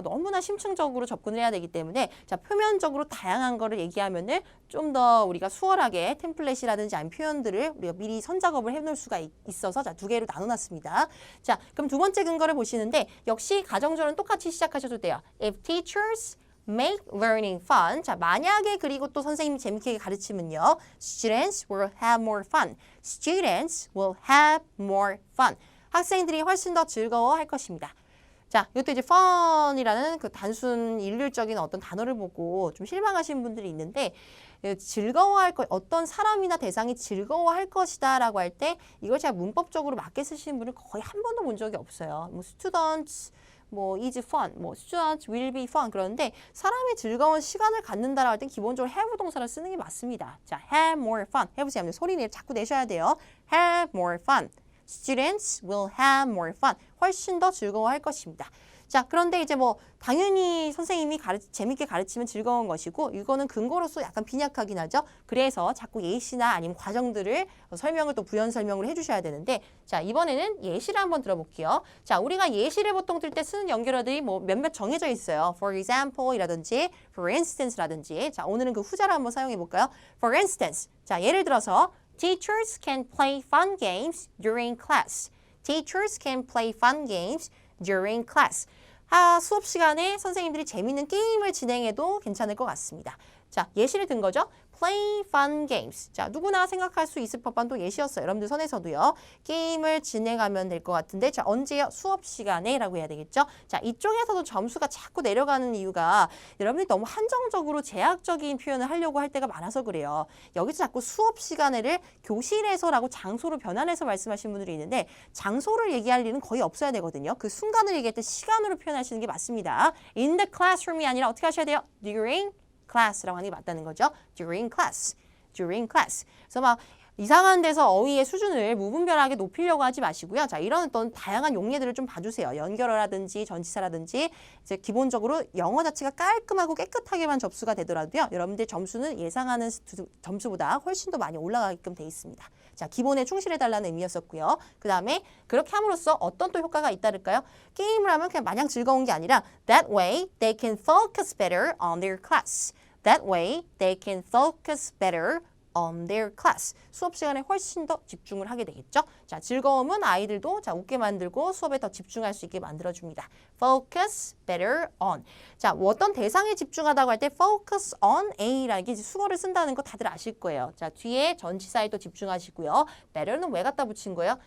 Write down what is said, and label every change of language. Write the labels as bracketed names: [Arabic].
[Korean] 너무나 심층적으로 접근을 해야 되기 때문에 자, 표면적으로 다양한 거를 얘기하면은 좀 더 우리가 수월하게 템플릿이라든지 아니면 표현들을 우리가 미리 선작업을 해놓을 수가 있어서 자, 두 개로 나눠놨습니다. 자, 그럼 두 번째 근거를 보시는데 역시 가정절은 똑같이 시작하셔도 돼요. [English] If teachers make learning fun. [Korean] 자, 만약에 그리고 또 선생님이 재밌게 가르치면요. [English] Students will have more fun. Students will have more fun. [Korean] 학생들이 훨씬 더 즐거워할 것입니다. 자, 이것도 이제 fun이라는 그 단순 일률적인 어떤 단어를 보고 좀 실망하시는 분들이 있는데 즐거워할 것, 어떤 사람이나 대상이 즐거워할 것이다 라고 할 때 이걸 제가 문법적으로 맞게 쓰시는 분을 거의 한 번도 본 적이 없어요. [English] students is fun, students will be fun [Korean] 그러는데 사람이 즐거운 시간을 갖는다라고 할 땐 기본적으로 have 동사를 쓰는 게 맞습니다. [English] 자, have more fun [Korean] 해보세요. 소리 자꾸 내셔야 돼요. [English] have more fun. Students will have more fun. [Korean] 훨씬 더 즐거워할 것입니다. 자, 그런데 이제 당연히 선생님이 재밌게 가르치면 즐거운 것이고 이거는 근거로서 약간 빈약하긴 하죠. 그래서 자꾸 예시나 아니면 과정들을 설명을 또 부연 설명을 해주셔야 되는데 자, 이번에는 예시를 한번 들어볼게요. 자, 우리가 예시를 보통 들 때 쓰는 연결어들이 몇몇 정해져 있어요. [English] For example [Korean] 이라든지 for instance라든지 자, 오늘은 그 후자를 한번 사용해 볼까요? [English] For instance. 자, [Korean] 예를 들어서 [English] Teachers can play fun games during class. Teachers can play fun games during class. [Korean] 수업 시간에 선생님들이 재밌는 게임을 진행해도 괜찮을 것 같습니다. 자, 예시를 든 거죠. [English] Play fun games. [Korean] 자, 누구나 생각할 수 있을 법한 또 예시였어요. 여러분들 선에서도요. 게임을 진행하면 될 것 같은데 자, 언제요? 수업 시간에 라고 해야 되겠죠. 자, 이쪽에서도 점수가 자꾸 내려가는 이유가 여러분들이 너무 한정적으로 제약적인 표현을 하려고 할 때가 많아서 그래요. 여기서 자꾸 수업 시간을 교실에서라고 장소로 변환해서 말씀하시는 분들이 있는데 장소를 얘기할 일은 거의 없어야 되거든요. 그 순간을 얘기할 때 시간으로 표현하시는 게 맞습니다. [English] In the classroom [Korean] 이 아니라 어떻게 하셔야 돼요? [English] During class [Korean] 라고 하는 게 맞다는 거죠. [English] During class. During class. [Korean] 그래서 이상한 데서 어휘의 수준을 무분별하게 높이려고 하지 마시고요. 자, 이런 어떤 다양한 용례들을 좀 봐주세요. 연결어라든지 전치사라든지 이제 기본적으로 영어 자체가 깔끔하고 깨끗하게만 접수가 되더라도요. 여러분들 점수는 예상하는 점수보다 훨씬 더 많이 올라가게끔 돼 있습니다. 자, 기본에 충실해달라는 의미였었고요. 그 다음에 그렇게 함으로써 어떤 또 효과가 잇따를까요? 게임을 하면 그냥 마냥 즐거운 게 아니라 [English] That way they can focus better on their class. That way they can focus better on their class. [Korean] 수업 시간에 훨씬 더 집중을 하게 되겠죠. 자, 즐거움은 아이들도 자, 웃게 만들고 수업에 더 집중할 수 있게 만들어줍니다. [English] Focus better on. [Korean] 자, 어떤 대상에 집중하다고 할 때 [English] focus on A [Korean] 라는 수거를 쓴다는 거 다들 아실 거예요. 자, 뒤에 전치사에 또 집중하시고요. better는 왜 갖다 붙인 거예요?